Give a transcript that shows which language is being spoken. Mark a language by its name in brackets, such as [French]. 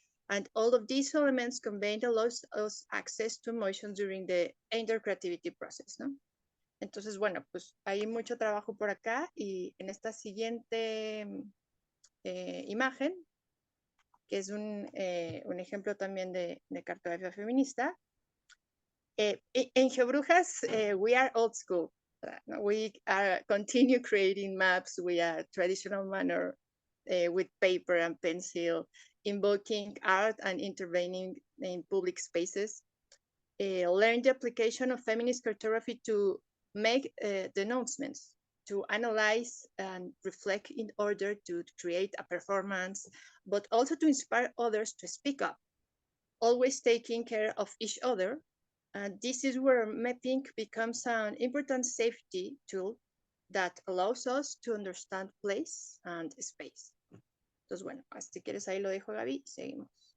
[English] And all of these elements combined allows us access to emotions during the intercreativity process, ¿no? [Spanish] Entonces, bueno, pues hay mucho trabajo por acá, y en esta siguiente imagen, que es un ejemplo también de cartografía feminista. [English] En GeoBrujas, we are old school. We continue creating maps with a traditional manner, with paper and pencil, invoking art and intervening in public spaces. Learn the application of feminist cartography to make denouncements, to analyze and reflect in order to create a performance, but also to inspire others to speak up, always taking care of each other. And this is where mapping becomes an important safety tool that allows us to understand place and space. [Spanish] Entonces, bueno, si quieres ahí lo dejo, Gaby, seguimos.